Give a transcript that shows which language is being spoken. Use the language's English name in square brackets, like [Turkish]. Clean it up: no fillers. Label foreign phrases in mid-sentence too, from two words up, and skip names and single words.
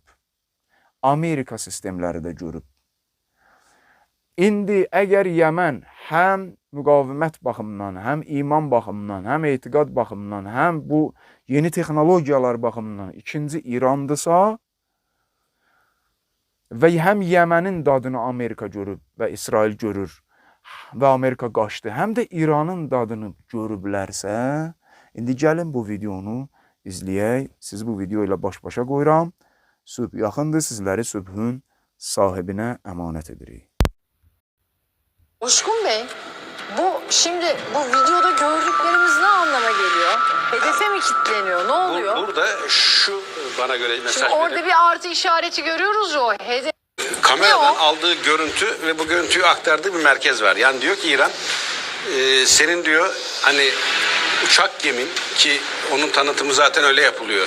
[Azerbaijani] Amerika sistemləri də görüb. İndi əgər Yəmən həm müqavimət baxımından, həm iman baxımından, həm etiqad baxımından, həm bu yeni texnologiyalar baxımından ikinci İrandırsa və həm Yəmənin dadını Amerika görüb və İsrail görür və Amerika qaçdı, həm də İranın dadını görüblərsə, indi gəlin bu videonu izləyək. Sizi bu video ilə baş-başa qoyuram. Sübh yaxındır, sizləri sübhün sahibinə əmanət edirik. [Turkish] Uşkun Bey, şimdi bu videoda gördüklerimiz ne anlama geliyor? Hedefe mi kilitleniyor? Ne oluyor? Burada şu bana göre mesaj Şimdi orada bir artı işareti görüyoruz ya, o hedef. kameradan Ne o? aldığı görüntü ve bu görüntüyü aktardığı bir merkez var. Yani diyor ki İran, senin diyor hani uçak gemin, ki onun tanıtımı zaten öyle yapılıyor.